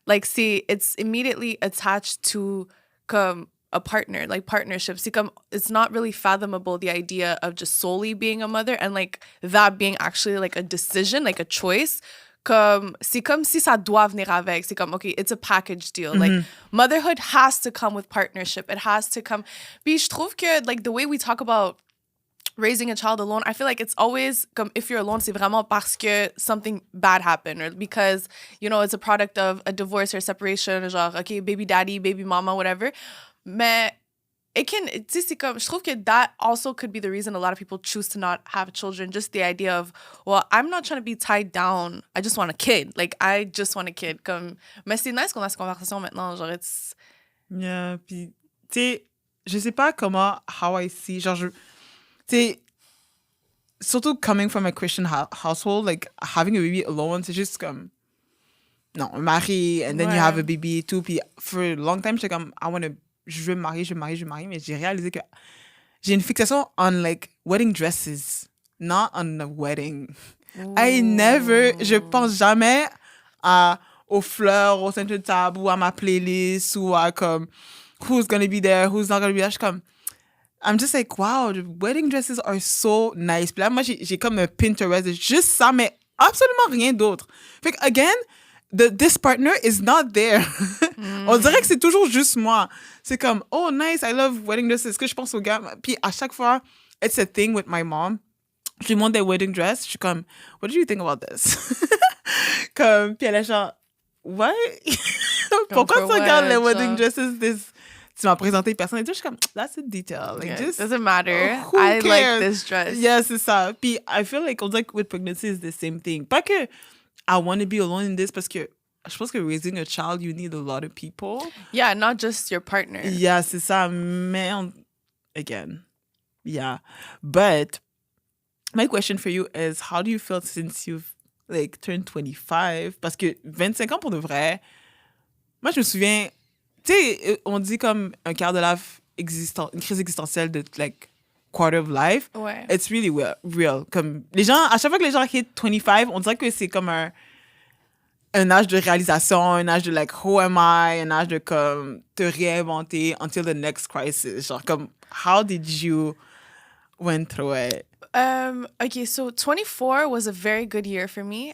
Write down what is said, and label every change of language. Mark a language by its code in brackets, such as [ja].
[en] Like it's immediately attached to comme a partner, like partnership. It's not really fathomable, the idea of just solely being a mother and like that being actually like a decision, like a choice. [fr] C'est comme si ça doit venir avec. C'est comme, [en] okay, it's a package deal. Like, motherhood has to come with partnership. It has to come. [fr] Puis je trouve que, [en] like, the way we talk about raising a child alone, I feel like it's always comme if you're alone, [fr] c'est vraiment parce que [en] something bad happened or because, you know, it's a product of a divorce or separation, genre, okay, baby daddy, baby mama, whatever. [fr] Mais [en] it can, [fr] tu sais, c'est comme, je trouve que [en] that also could be the reason a lot of people choose to not have children. Just the idea of, well, I'm not trying to be tied down. I just want a kid. Like, I just want a kid. [fr] Comme, mais c'est nice qu'on a cette conversation maintenant. [en] Genre, it's... [fr] Yeah, puis, tu sais, je sais pas comment, [en] how I see, [fr] genre, tu sais, surtout [en] coming from a Christian household, like, having a baby alone, [fr] c'est juste comme, non, marié, [en] and then you have a baby [fr] et tout, puis [en] for a long time, [fr] j'étais comme, je veux me marier, mais j'ai réalisé que j'ai une fixation [en] on, like, wedding dresses, not on a wedding. [fr] Ooh. Je pense jamais aux fleurs, au centre de table, ou à ma playlist, ou à comme, [en] who's gonna be there, [fr] who's not gonna be there. Je suis comme, [en] I'm just like, wow, the wedding dresses are so nice. [fr] Puis là, moi, j'ai comme un Pinterest de juste ça, mais absolument rien d'autre. Fait que, [en] again, this partner is not there. [fr] On dirait que c'est toujours juste moi. C'est comme, [en] oh, nice, I love wedding dresses. [fr] Est-ce que je pense aux gars? Puis à chaque fois, [en] it's a thing with my mom. [fr] Je lui montre des wedding dress. Je suis comme, [en] what do you think about this? [fr] Comme, puis elle est genre, [en] what? [fr] Pourquoi tu regardes les wedding dresses? Tu m'as présenté personne et tout. Je suis comme, [en] that's a detail. Like, just, doesn't matter. I cares? Like this dress. [fr] Yeah, c'est ça. Puis [en] I feel like with pregnancy is the same thing. [fr] Pas que [en] I want to be alone in this [fr] parce que je pense que [en] raising a child, you need a lot of people. Yeah, not just your partner. [fr] Yeah, c'est ça. Mais [en] again, yeah. But my question for you is, how do you feel since you've like turned 25? [fr] Parce que 25 ans pour de vrai, moi je me souviens, tu sais, on dit comme un quart de life une crise existentielle de [en] like quarter of life. [fr] Ouais. [en] It's really real. [fr] Comme les gens, à chaque fois que les gens hit 25, on dirait que c'est comme un âge de réalisation, un âge de [en] like, who am I, [fr] un âge de comme te réinventer [en] until the next crisis. [fr] Genre comme, [en] how did you went through it? Okay, so 24 was a very good year for me.